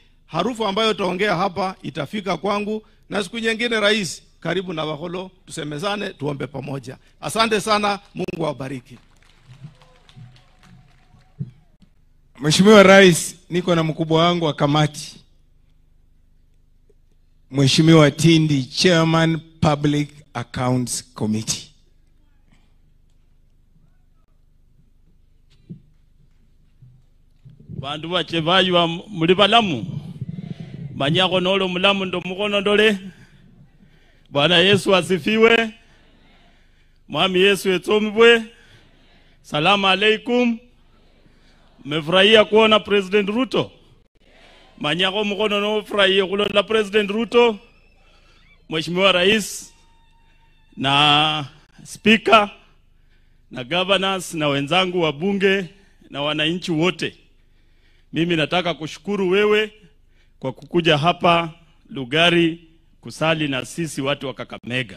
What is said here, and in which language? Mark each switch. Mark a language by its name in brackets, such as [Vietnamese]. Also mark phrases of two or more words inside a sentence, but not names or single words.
[Swahili] Harufu ambayo utaongea hapa itafika kwangu, na siku nyingine rais, karibu Navakholo, tusemezane, tuombe pamoja. Asante sana, Mungu awabariki. Mheshimiwa Rais, niko na mkubwa wangu wa kamati, Mheshimiwa Tindi, [English] Chairman Public Accounts Committee. [Luyia] Bandu bachevayo muli balamu, manyako nolo mulamu ndo mukono ndole. [Swahili] Bwana Yesu asifiwe. [Luyia] Mwami Yesu etomibwe. [Arabic] السلام عليكم. [Swahili] Mefurahia kuona President Ruto. [Luyia] Manyako mukono no furahia kulola President Ruto. [Swahili] Mheshimiwa Rais na Speaker na governors na wenzangu wa bunge na wananchi wote. Mimi nataka kushukuru wewe kwa kukuja hapa Lugari kusali na sisi watu wa Kakamega.